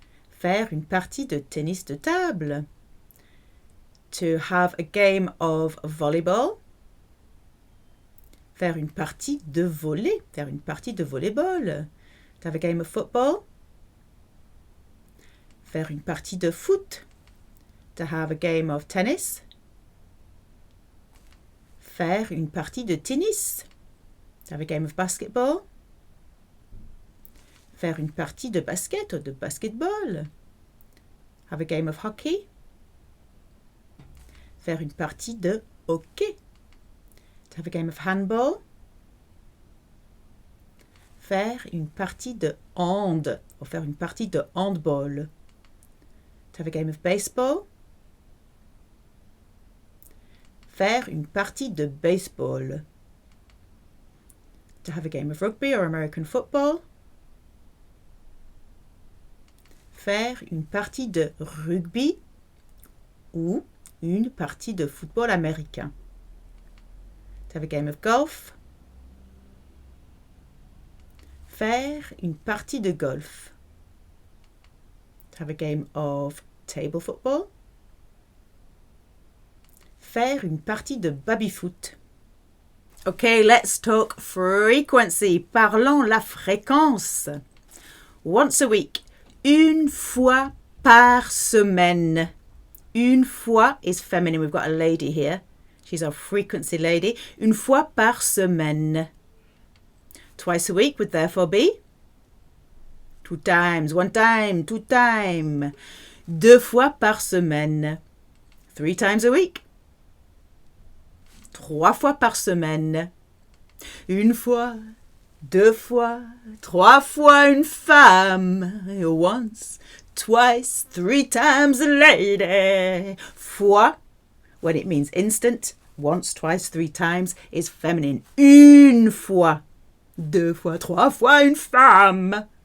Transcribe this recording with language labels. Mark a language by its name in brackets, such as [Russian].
[French] Faire une partie de tennis de table. [English] To have a game of volleyball. [French] Faire une partie de volley. Faire une partie de volleyball. [English] To have a game of football. [French] Faire une partie de foot. [English] To have a game of tennis. [French] Faire une partie de tennis. [English] To have a game of basketball. [French] Faire une partie de basket or de basketball. [English] Have a game of hockey. [French] Faire une partie de hockey. [English] To have a game of handball. [French] Faire une partie de hand. Or faire une partie de handball. [English] To have a game of baseball. [French] Faire une partie de baseball. [English] To have a game of rugby or American football. [French] Faire une partie de rugby ou une partie de football américain. [English] To have a game of golf. [French] Faire une partie de golf. [English] To have a game of table football. [French] Faire une partie de baby-foot. [English] Okay, let's talk frequency. [French] Parlons la fréquence. [English] Once a week. [French] Une fois par semaine. [English] Une fois is feminine. We've got a lady here. She's our frequency lady. [French] Une fois par semaine. [English] Twice a week would therefore be 2 times. 1 time, 2 times. [French] 2 fois par semaine. [English] 3 times a week. [French] 3 fois par semaine. 1 fois, 2 fois, 3 fois une femme. [English] Once, twice, 3 times a lady. Fois, when it means instant, once, twice, three times, is feminine. [French] Une fois. Deux fois, trois fois, une femme.